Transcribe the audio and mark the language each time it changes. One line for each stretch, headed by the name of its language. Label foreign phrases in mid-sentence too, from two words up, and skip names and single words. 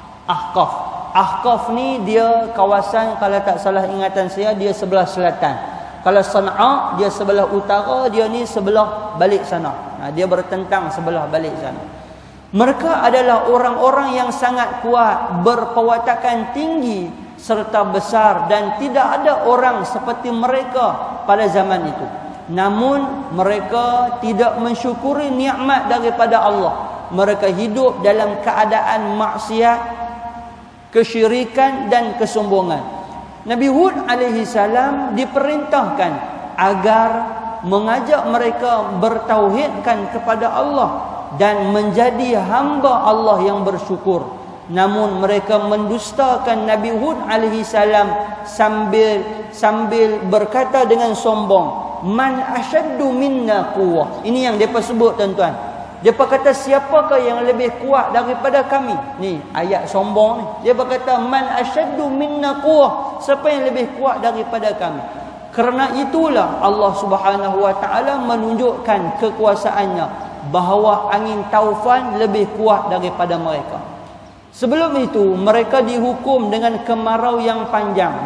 Malay: Ahqaf ni dia kawasan, kalau tak salah ingatan saya, dia sebelah selatan. Kalau Sana'a, dia sebelah utara, dia ni sebelah balik sana. Dia bertentang sebelah balik sana. Mereka adalah orang-orang yang sangat kuat, berpewatakan tinggi serta besar, dan tidak ada orang seperti mereka pada zaman itu. Namun mereka tidak mensyukuri nikmat daripada Allah. Mereka hidup dalam keadaan maksiat, kesyirikan dan kesombongan. Nabi Hud
Arabic: عليه السلام
Malay: diperintahkan agar mengajak mereka bertauhidkan kepada Allah dan menjadi hamba Allah yang bersyukur. Namun mereka mendustakan Nabi Hud
Arabic: عليه السلام
Malay: sambil berkata dengan sombong,
Arabic: "من أشد منا قوة."
Malay: Ini yang depa sebut, tuan-tuan. Depa kata, siapakah yang lebih kuat daripada kami? Ni ayat sombong ni. Dia berkata,
Arabic: "من أشد منا قوة."
Malay: Siapa yang lebih kuat daripada kami? Kerana itulah Allah
Arabic: سبحانه وتعالى
Malay: menunjukkan kekuasaannya, bahawa angin taufan lebih kuat daripada mereka. Sebelum itu, mereka dihukum dengan kemarau yang panjang.